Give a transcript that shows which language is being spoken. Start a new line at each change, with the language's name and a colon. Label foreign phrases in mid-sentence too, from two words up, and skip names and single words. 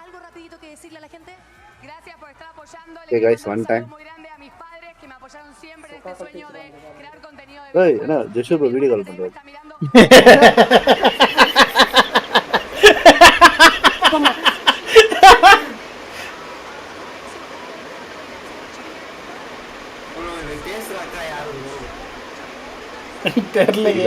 Spanish: Gracias por estar apoyando.
English: Hey guys, one time.
Spanish: Muy grande a mis padres que me apoyaron siempre este sueño de crear contenido de
Tamil: ஏய் என்ன ஜெஷு ப்ரோ
English: video call
Tamil: பண்றாரு தெரியலையே